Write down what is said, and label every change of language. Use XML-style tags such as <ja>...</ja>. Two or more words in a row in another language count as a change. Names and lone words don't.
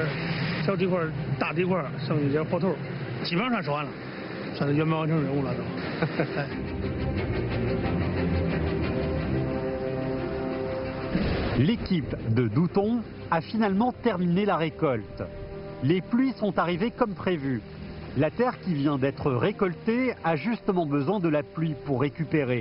<zh>小地块、大地块，剩一些活头，基本上是完了，算是圆满完成任务了都。</zh> <fr>L'équipe de Douton a finalement terminé la récolte. Les pluies sont arrivées comme prévu. La terre qui vient d'être récoltée a justement besoin de la pluie pour récupérer.</fr>